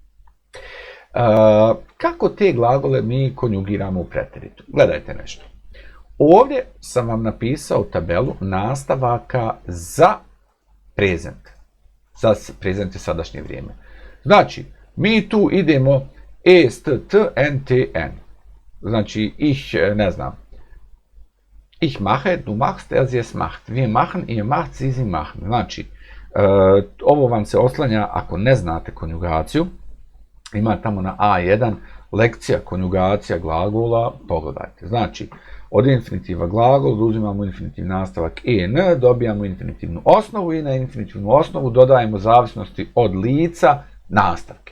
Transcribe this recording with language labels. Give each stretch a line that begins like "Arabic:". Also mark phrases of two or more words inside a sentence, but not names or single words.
Bosnian: Kako te glagole mi konjugiramo u preteritu? Gledajte nešto. Ovdje sam vam napisao tabelu nastavaka za prezent. Za prezent je sadašnje vrijeme. Znači, mi tu idemo est, t, n, t, n. Znači,
German: ich mache, du machst, er, sie es macht. Wir machen, ihr macht, sie machen.
Bosnian: Znači, ovo vam se oslanja ako ne znate konjugaciju. Ima tamo na A1 lekcija konjugacija glagola, pogledajte. Znači, od infinitiva glagol uzimamo infinitiv nastavak en, dobijamo infinitivnu osnovu i na infinitivnu osnovu dodajemo zavisnosti od lica nastavke.